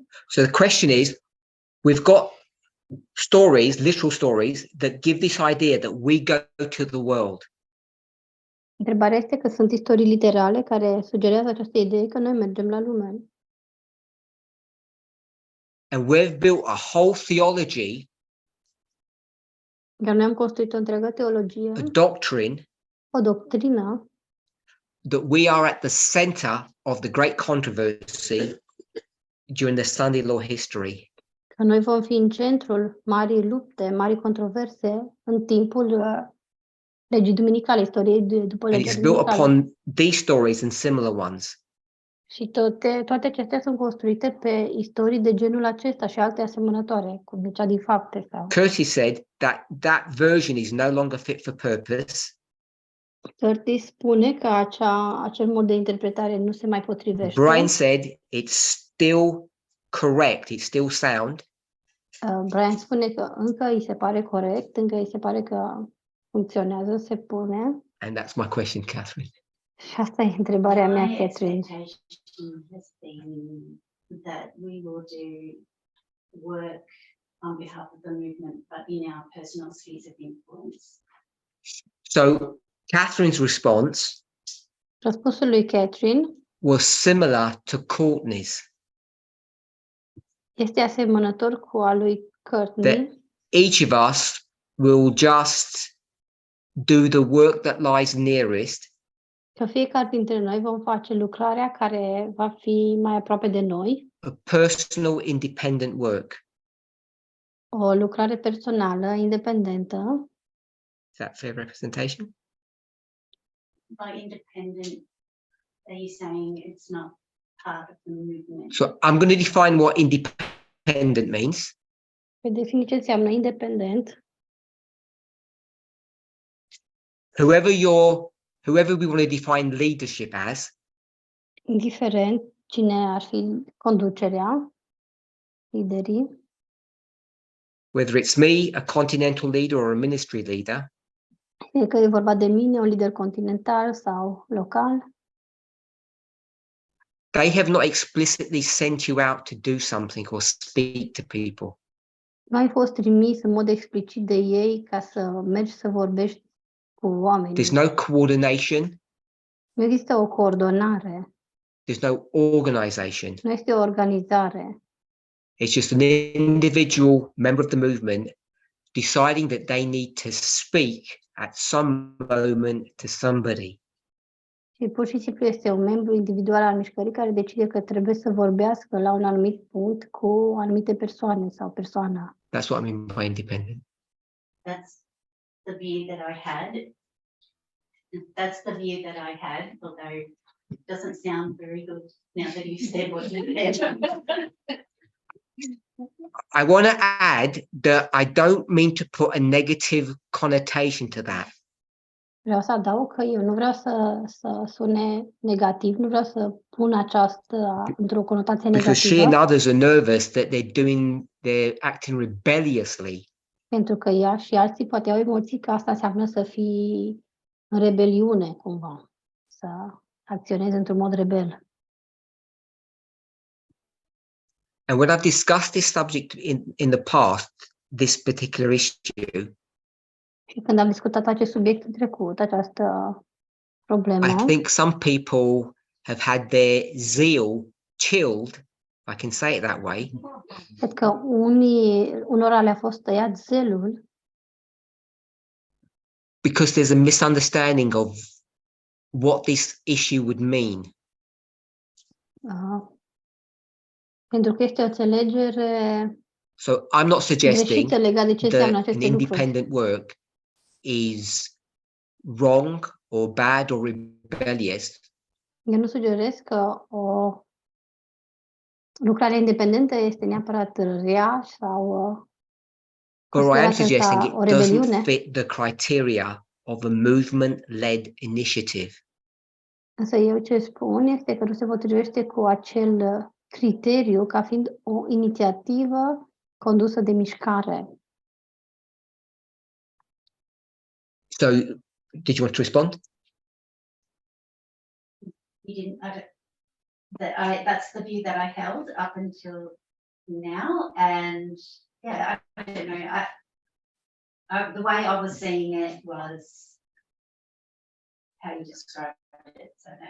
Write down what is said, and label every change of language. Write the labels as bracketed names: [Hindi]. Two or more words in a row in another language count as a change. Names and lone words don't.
[English] So the question is, we've got stories, literal stories, that give this idea that we go to the world. [Romanian] Întrebarea este că sunt istorii literale care sugerează această idee că noi mergem la lume. [English] And we've built a whole theology, [Romanian] Iar noi am construit o întreagă teologie, [English] a doctrine, [Romanian] o doctrină, [English] that we are at the center of the great controversy during the Sunday law history. [Romanian] că noi vom fi în centrul marii lupte, marii controverse în timpul legii duminicale, istoriei după [English] And [Romanian] legea [English] it's built [Romanian] duminicală. [English] upon these stories and similar ones. [Romanian] Și toate acestea sunt construite pe istorii de genul acesta și alte asemănătoare, cum cea din Fapte. Sau. [English] Curtis said that that version is no longer fit for purpose. [Romanian] Curtis spune că acel mod de interpretare nu se mai potrivește. [English] Brian said it's still correct, it's still sound, [Romanian] Brian spune că încă îi se pare corect, încă îi se pare că funcționează, se pune. [English] and that's my question, Catherine. [Romanian] Și asta e întrebarea mea, [English] My Catherine. expectation has been that we will do work on behalf of the movement, but in our personal spheres of influence. So Catherine's response [Romanian] Răspunsul lui Catherine [English] was similar to Courtney's. [Romanian] este asemănător cu al lui Courtney. [English] Each of us will just do the work that lies nearest, [Romanian] Că fiecare dintre noi vom face lucrarea care va fi mai aproape de noi, [English] a personal independent work. [Romanian] o lucrare personală, independentă. [English] Is that fair representation? By independent, are you saying it's not part of the movement? So I'm going to define what independent means. [Romanian] Pe definiție ce înseamnă independent. [English] Whoever we want to define leadership as, [Romanian] Indiferent cine ar fi conducerea, liderii, [English] whether it's me, a continental leader or a ministry leader, [Romanian] fie că e vorba de mine, un lider continental sau local, [English] they have not explicitly sent you out to do something or speak to people. [Romanian] nu ai fost trimis în mod explicit de ei ca să mergi să vorbești cu oamenii. [English] There's no coordination, [Romanian] Nu există o coordonare, [English] there's no organization. [Romanian] nu este o organizare. [English] It's just an individual member of the movement deciding that they need to speak at some moment to somebody. [Romanian] Și pur și simplu este un membru individual al mișcării care decide că trebuie să vorbească la un anumit punct cu anumite persoane sau persoana. [English] That's what I mean by independent. That's the view that I had. That's the view that I had, although it doesn't sound very good now that you've said what you said. I want to add that I don't mean to put a negative connotation to that. [Romanian] Vreau să adaug că eu nu vreau să sune negativ, nu vreau să pun aceasta într-o conotație [English] Because she and [Romanian] negativă, [English] others are nervous that they're acting rebelliously. [Romanian] pentru că ea și alții poate au emoții că asta înseamnă să fii în rebeliune cumva, să acționezi într-un mod rebel. [English] And when I've discussed this subject in the past, this particular issue, [Romanian] Și când am discutat acest subiect în trecut, această problemă, [English] I think some people have had their zeal chilled, if I can say it that way, [Romanian] cred că unora le-a fost tăiat zelul [English] because there's a misunderstanding of what this issue would mean. [Romanian] pentru că este o înțelegere [English] So I'm not suggesting [Romanian] greșită legat de ce înseamnă [English] that an [Romanian] aceste lucruri. [English] independent work is wrong or bad or rebellious. [Romanian] Eu nu sugerez că o lucrare independentă este neapărat rea sau [English] Or I am [Romanian] considerată [English] suggesting [Romanian] ca [English] it [Romanian] o rebeliune, [English] doesn't fit the criteria of a movement-led initiative. [Romanian] însă eu ce spun este că nu se potrivește cu acel criteriu ca fiind o inițiativă condusă de mișcare. [English] So, did you want to respond? You didn't, that's the view that I held up until now, and yeah, I don't know, the way I was seeing it was how you described it, so then.